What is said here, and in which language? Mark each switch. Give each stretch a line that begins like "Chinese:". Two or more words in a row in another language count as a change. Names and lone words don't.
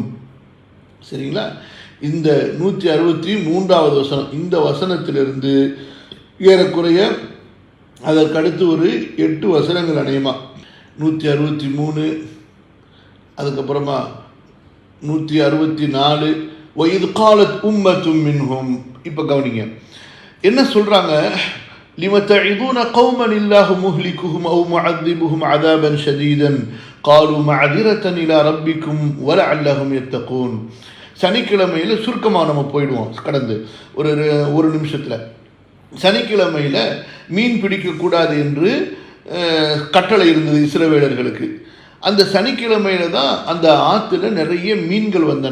Tamil: சரிங்களா? இந்த 163வது வசனம், இந்த வசனத்திலிருந்து ஏறக்குறைய அதற்கடுத்து ஒரு 8 வசனங்கள் அநேகமா 163, அதுக்கப்புறமா 164,
Arabic: وَإِذْ قَالَتْ أُمَّةٌ مِّنْهُمْ.
Tamil: இப்போ கவனிங்க என்ன சொல்கிறாங்க,
Arabic: لِمَ تَعِظُونَ قَوْمًا اللَّهُ مُهْلِكُهُمْ أَوْ مُعَذِّبُهُمْ عَذَابًا شَدِيدًا قَالُوا مَعْذِرَةً إِلَى رَبِّكُمْ وَلَعَلَّهُمْ يَتَّقُونَ.
Tamil: சனிக்கிழமையில் சுருக்கமாக நம்ம போயிடுவோம், கடந்து ஒரு நிமிஷத்தில். சனிக்கிழமையில் மீன் பிடிக்கக்கூடாது என்று கட்டளை இருந்தது இஸ்ரவேலர்களுக்கு. அந்த சனிக்கிழமையில் தான் அந்த ஆற்றுல நிறைய மீன்கள் வந்தன.